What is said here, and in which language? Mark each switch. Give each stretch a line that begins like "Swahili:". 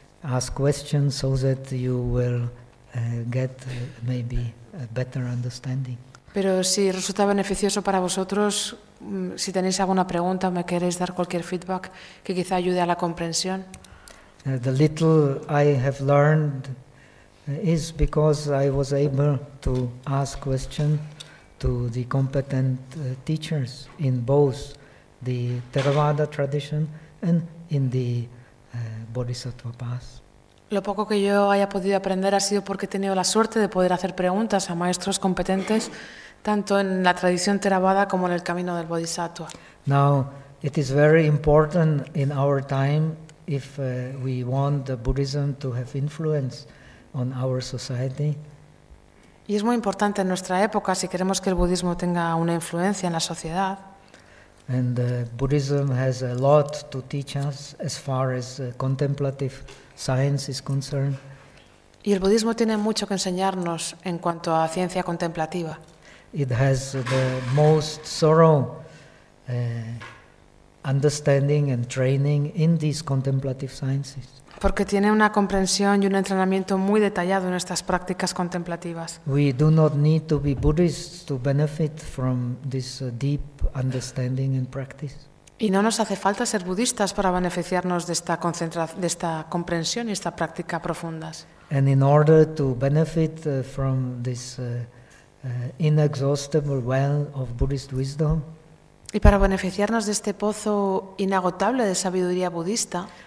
English: Ask questions so that you will get maybe a better understanding.
Spanish: Pero si resulta beneficioso para vosotros, si tenéis alguna pregunta o me queréis dar cualquier feedback que quizá ayude a la comprensión.
English: The little I have learned is because I was able to ask questions to the competent teachers in both the Theravada tradition and in the Bodhisattva path.
Spanish: Lo poco que yo haya podido aprender ha sido porque he tenido la suerte de poder hacer preguntas a maestros competentes tanto en la tradición Theravada como en el camino del Bodhisattva.
English: Now, it is very important in our time if we want the Buddhism to have influence on our society.
Spanish: Y es muy importante en nuestra época si queremos que el budismo tenga una influencia en la sociedad.
English: And Buddhism has a lot to teach us as far as contemplative science is concerned.
Spanish: Y el budismo tiene mucho que enseñarnos en cuanto a ciencia contemplativa.
English: It has the most thorough understanding and training in these contemplative sciences.
Spanish: Porque tiene una comprensión y un entrenamiento muy detallado en estas prácticas contemplativas.
English: We do not need to be Buddhists to benefit from this deep understanding and practice.
Spanish: Y no nos hace falta ser budistas para beneficiarnos de esta comprensión y esta práctica profundas.
English: And in order to benefit from this inexhaustible well of Buddhist wisdom.
Spanish: Y para beneficiarnos de este pozo inagotable de sabiduría budista.